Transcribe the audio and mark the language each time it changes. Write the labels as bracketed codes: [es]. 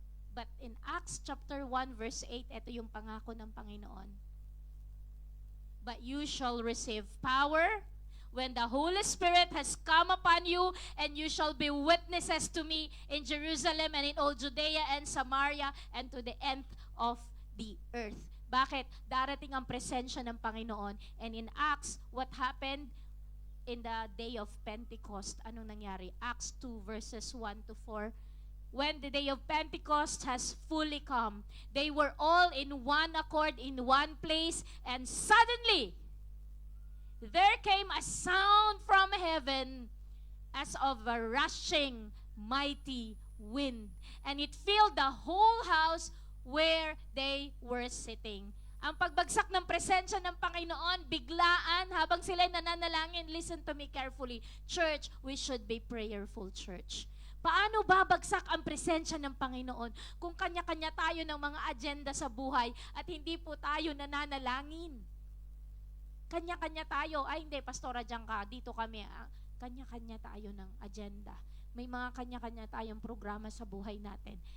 [en] But in Acts chapter 1 verse 8, [tl] ito yung pangako ng Panginoon. [en] But you shall receive power when the Holy Spirit has come upon you, and you shall be witnesses to me in Jerusalem and in all Judea and Samaria and to the end of the earth. [tl] Bakit? Darating ang presensya ng Panginoon. [en] And in Acts, what happened in the day of Pentecost? [tl] Anong nangyari? [en] Acts 2 verses 1 to 4. When the day of Pentecost has fully come, they were all in one accord in one place, and suddenly there came a sound from heaven as of a rushing mighty wind, and it filled the whole house where they were sitting. [tl] Ang pagbagsak ng presensya ng Panginoon, biglaan, habang sila'y nananalangin. [en] Listen to me carefully. Church, we should be prayerful, church. [tl] Paano babagsak ang presensya ng Panginoon kung kanya-kanya tayo ng mga agenda sa buhay at hindi po tayo nananalangin? Kanya-kanya tayo. Ay, hindi, Pastora, diyan ka. Dito kami. Kanya-kanya tayo ng agenda. May mga kanya-kanya tayong programa sa buhay natin.